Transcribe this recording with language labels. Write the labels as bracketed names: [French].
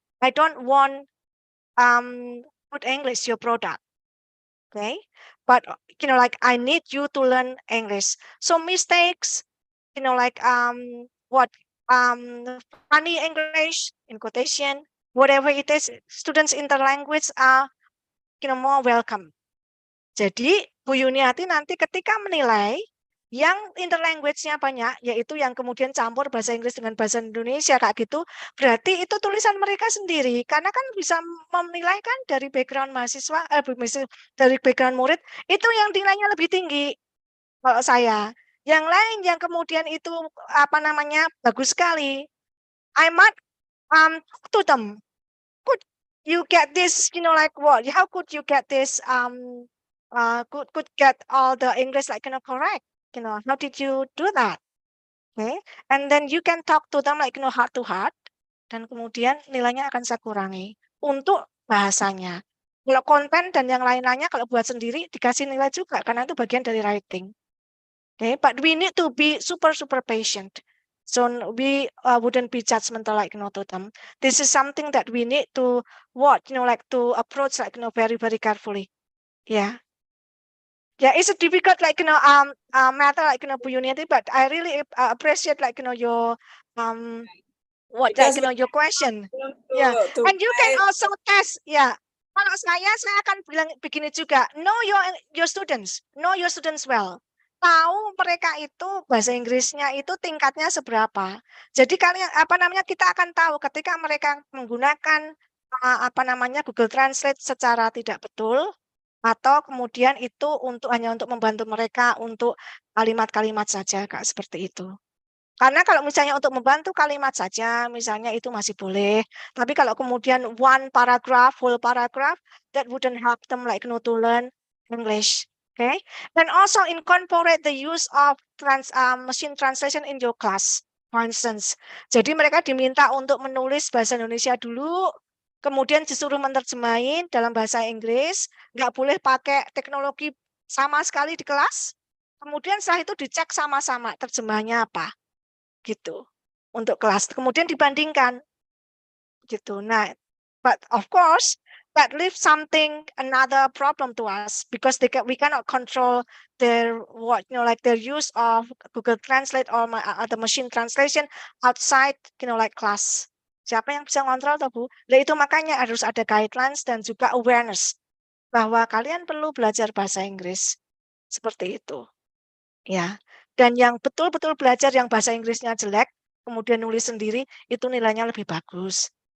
[English] I don't want good English your product, okay, but like I need you to learn English. So mistakes, like what funny English in quotation, whatever it is, students interlanguage are more welcome. [Indonesian] Jadi Bu Yuniati nanti ketika menilai yang interlanguage-nya banyak, yaitu yang kemudian campur bahasa Inggris dengan bahasa Indonesia kayak gitu, berarti itu tulisan mereka sendiri. Karena kan bisa menilai kan dari background mahasiswa, dari background murid, itu yang nilainya lebih tinggi kalau saya. Yang lain yang kemudian itu apa namanya bagus sekali, [English] I might talk to them. Could you get this? Like what? How could you get this? Could get all the English like correct? How did you do that? Okay, and then you can talk to them like heart to heart. [Indonesian] Dan kemudian nilainya akan saya kurangi untuk bahasanya. Kalau konten dan yang lain-lainnya kalau buat sendiri dikasih nilai juga karena itu bagian dari writing. [English] Okay, but we need to be super patient. So we wouldn't be judgmental like to them. This is something that we need to like to approach like very carefully. Yeah. Yeah, it's a difficult like matter like Bu Yuniati, but I really appreciate like your what like Because your question. to, Yeah, to and you can guide- also test. Yeah, [Indonesian] kalau saya akan bilang begini juga. [English] Know your students, know your students well. [Indonesian] Tahu mereka itu bahasa Inggrisnya itu tingkatnya seberapa. Jadi kalian apa namanya kita akan tahu ketika mereka menggunakan apa namanya Google Translate secara tidak betul atau kemudian itu hanya untuk membantu mereka untuk kalimat-kalimat saja Kak seperti itu. Karena kalau misalnya untuk membantu kalimat saja, misalnya itu masih boleh. Tapi kalau kemudian [English] one paragraph, whole paragraph, that wouldn't help them like to learn English. Okay. And also incorporate the use of machine translation in your class. For instance, [Indonesian] jadi mereka diminta untuk menulis bahasa Indonesia dulu, kemudian disuruh menerjemahin dalam bahasa Inggris, nggak boleh pakai teknologi sama sekali di kelas. Kemudian setelah itu dicek sama-sama terjemahnya apa. Gitu untuk kelas, kemudian dibandingkan gitu. [English] Nah, but of course that leaves another problem to us because we cannot control their like their use of Google Translate or the machine translation outside like class. [Indonesian] Siapa yang bisa ngontrol toh Bu? Nah, itu makanya harus ada guidelines dan juga awareness bahwa kalian perlu belajar bahasa Inggris seperti itu. Ya. Dan yang betul-betul belajar yang bahasa Inggrisnya jelek, kemudian nulis sendiri, itu nilainya lebih bagus.